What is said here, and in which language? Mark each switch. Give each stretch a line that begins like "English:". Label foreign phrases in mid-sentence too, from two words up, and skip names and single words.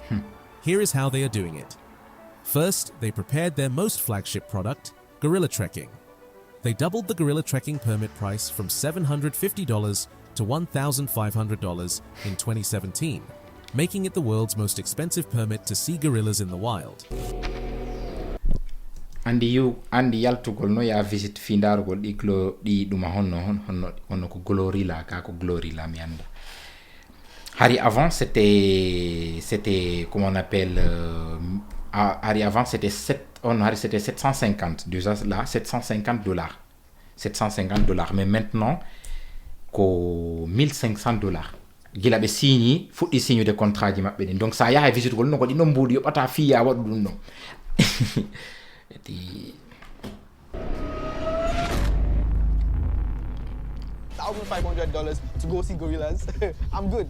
English: Here is how they are doing it. First, they prepared their most flagship product, gorilla trekking. They doubled the gorilla trekking permit price from $750 to $1,500 in 2017, making it the world's most expensive permit to see gorillas in the wild.
Fula: andi yaltugol no ya visit findargol ɗi ɗuma honno ko glorilla ka ko glorilla mi anda hari
French: avant c'était comment on appelle
Fula: hari
French: avant c'était 750 déjà là $750 mais maintenant
Fula: ko $1,500 gila ɓe signi fuɗɗi signude contrat ji maɓɓe ɗin donc sa yaha visit gol no ko ɗi non mbuudi yoɓata fiya waɗu ɗum non
English: $1,500 to go see gorillas. I'm good.